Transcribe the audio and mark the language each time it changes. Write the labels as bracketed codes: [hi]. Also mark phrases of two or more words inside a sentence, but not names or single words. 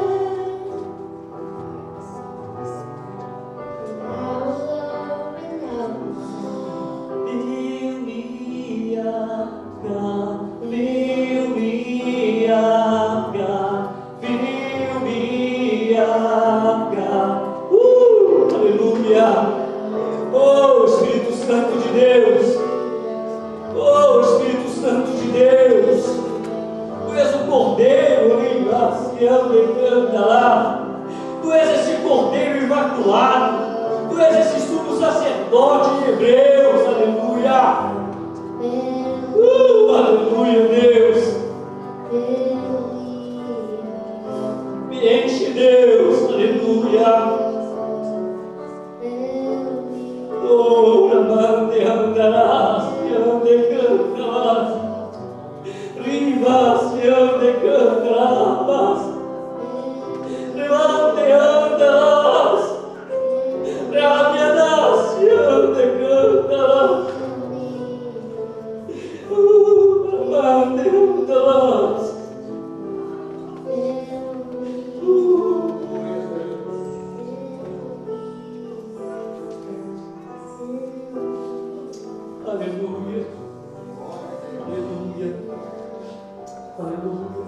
[en] Fill me up, God. Fill me up, God. Fill me up, God. [pt] Aleluia. Oh, Espírito Santo de Deus. Oh, Espírito Santo de Deus. Tu és o Cordeiro, Tu és esse Cordeiro imaculado. Tu és esse sumo sacerdote de Hebreus. Aleluia. Aleluia, Deus. Me enche, Deus. Aleluia. Oh, amante, andarás, ande cantarás, rivas, ande cantarás, levante, andarás, rabiadas, ande cantarás, amante, andarás. Aleluia, aleluia, aleluia.